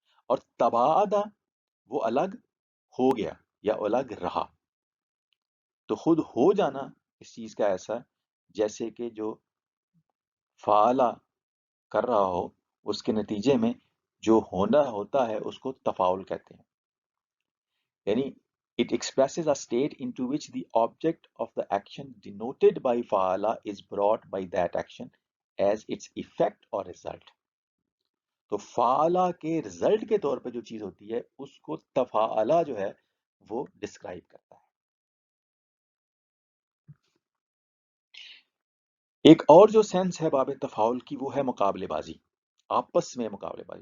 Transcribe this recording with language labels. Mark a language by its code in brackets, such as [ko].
[ur] اور تباعدا وہ الگ ہو گیا یا الگ رہا. تو خود ہو جانا اس چیز کا ایسا جیسے کہ جو فعلہ کر رہا ہو اس کے نتیجے میں جو ہونا ہوتا ہے اس کو تفاعل کہتے ہیں. [en] یعنی it expresses a state into which the object of the action denoted by فعلہ is brought by that action as its effect or result. [ur] تو فعلہ کے رزلٹ کے طور پہ جو چیز ہوتی ہے اس کو تفعلہ جو ہے وہ ڈسکرائب کرتا ہے. ایک اور جو سینس ہے باب تفاعل کی وہ ہے مقابلے بازی، آپس میں مقابلے بازی.